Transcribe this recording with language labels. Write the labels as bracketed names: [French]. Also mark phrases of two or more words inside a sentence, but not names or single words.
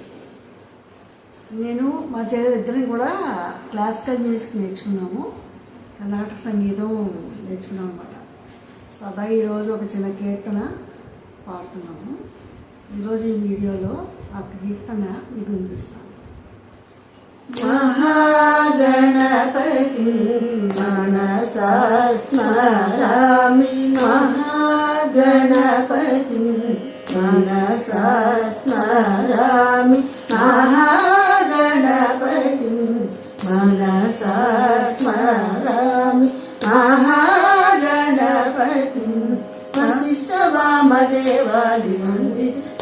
[Telugu] నేను మా చెల్లెలు ఇద్దరం కూడా [English] classical music [Telugu] నేర్చుకున్నాము, కర్ణాటక సంగీతం నేర్చుకున్నాం అన్నమాట. సదా ఈరోజు ఒక చిన్న కీర్తన పాడుతున్నాము. ఈరోజు ఈ వీడియోలో ఆ కీర్తన మీకు వినిపిస్తాను. [Sanskrit] महागणपतिं मनसा स्मरामि, महागणपतिं मनसा स्मरामि, महागणपतिं मनसा स्मरामि, महागणपतिं वसिष्ठवामदेवादिवन्दित